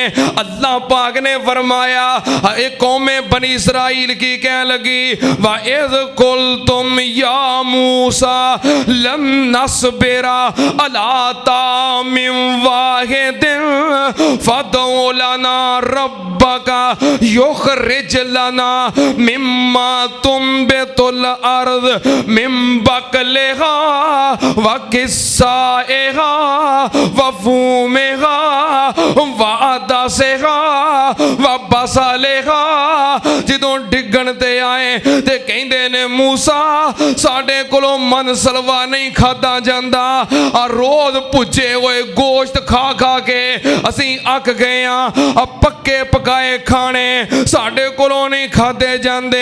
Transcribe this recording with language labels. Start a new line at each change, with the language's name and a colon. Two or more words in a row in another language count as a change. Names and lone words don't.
Punjabi: ਅੱਲਾਹ ਪਾਕ ਨੇ ਫਰਮਾਇਆ, ਇਹ ਕੌਮੇ ਬਨੀ ਇਸਰਾਈਲ ਕੀ ਕਹਿਣ ਲੱਗੀ?
Arabic: وإذ قلتم يا موسى لن نصبر على طعام واحد فادع لنا ربك يخرج لنا مما تنبت الأرض من بقلها وقثائها وفومها وعدسها وبصلها.
Punjabi: ਜਦੋਂ ਡਿੱਗਣ ਤੇ ਆਏ ਤੇ ਕਹਿੰਦੇ ਨੇ ਮੂਸਾ ਸਾਡੇ ਕੋਲੋਂ ਮਨ ਸਲਵਾ ਨਹੀਂ ਖਾਧਾ ਜਾਂਦਾ, ਆ ਰੋਜ਼ ਭੁੱਜੇ ਹੋਏ ਗੋਸ਼ਤ ਖਾ ਖਾ ਕੇ ਅਸੀਂ ਅੱਕ ਗਏ ਆ ਪੱਕੇ ਪਕਾਏ ਖਾਣੇ ਸਾਡੇ ਕੋਲੋਂ ਨਹੀਂ ਖਾਦੇ ਜਾਂਦੇ।